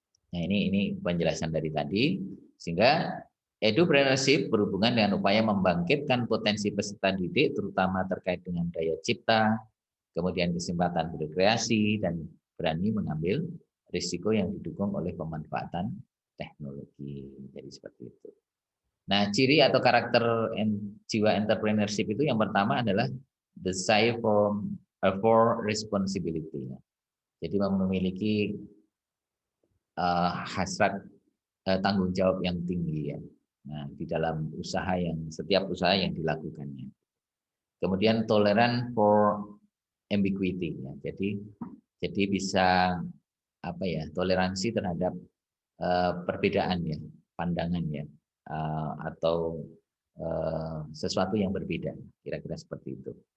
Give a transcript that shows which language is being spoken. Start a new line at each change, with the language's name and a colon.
Indonesian: Nah, ini penjelasan dari tadi, sehingga edupreneurship berhubungan dengan upaya membangkitkan potensi peserta didik, terutama terkait dengan daya cipta, kemudian kesempatan berkreasi, dan berani mengambil risiko yang didukung oleh pemanfaatan teknologi. Jadi seperti itu. Nah, ciri atau karakter jiwa entrepreneurship itu yang pertama adalah
English: desire for responsibility.
Indonesian: Jadi memiliki hasrat tanggung jawab yang tinggi ya. Nah, di dalam setiap usaha yang dilakukannya. Kemudian toleran
English: for ambiguity
Indonesian: ya. Jadi bisa toleransi terhadap perbedaan ya, pandangan ya, atau sesuatu yang berbeda, kira-kira seperti itu.